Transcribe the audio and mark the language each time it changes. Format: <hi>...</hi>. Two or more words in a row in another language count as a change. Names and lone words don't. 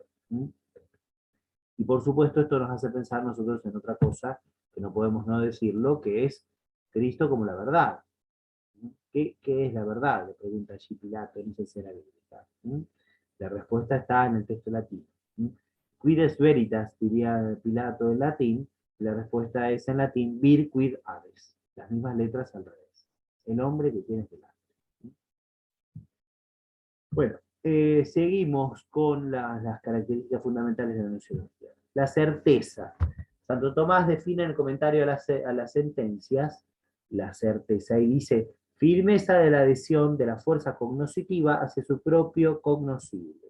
<es>¿Mm? Y por supuesto esto nos hace pensar nosotros en otra cosa, que no podemos no decirlo, que es Cristo como la verdad. ¿Qué es la verdad? Le pregunta allí Pilato en esa escena bíblica. La respuesta está en el texto latino.</es> <la>Quid est veritas,</la> <es>diría Pilato en latín, y la respuesta es en latín,</es> <la>vir quid habes.</la> <es>Las mismas letras al revés. El hombre que tienes delante. Bueno, seguimos con las características fundamentales de la gnoseología. La certeza. Santo Tomás define en el comentario a las sentencias la certeza y dice, firmeza de la adhesión de la fuerza cognoscitiva hacia su propio cognoscible.</es>